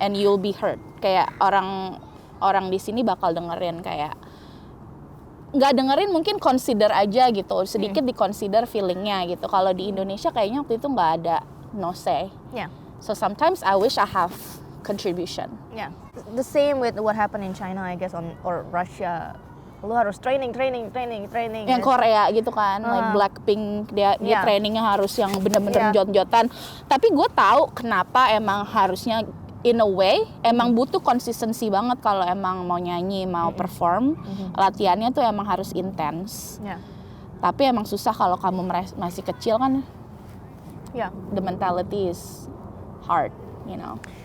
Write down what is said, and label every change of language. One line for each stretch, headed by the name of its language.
English: and you'll be heard.
Indonesian: Kayak orang di sini bakal dengerin kayak nggak dengerin mungkin consider aja gitu, sedikit di-consider feelingnya gitu. Kalau di Indonesia kayaknya waktu itu nggak ada no say. Ya.
English: So sometimes I wish I have contribution.
Indonesian: Ya.
English: The same with what happened in China, I guess, or Russia.
Indonesian: Lu harus training. Yang Korea gitu kan, like Blackpink dia
English: Yeah.
Indonesian: trainingnya harus yang bener-bener jot-jotan. Tapi gue tahu kenapa emang harusnya in a way emang butuh konsistensi banget kalau emang mau nyanyi, mau perform. Latihannya tuh emang harus intens. Ya. Tapi emang susah kalau kamu masih kecil kan, Ya.
English: the mentality is hard, you know.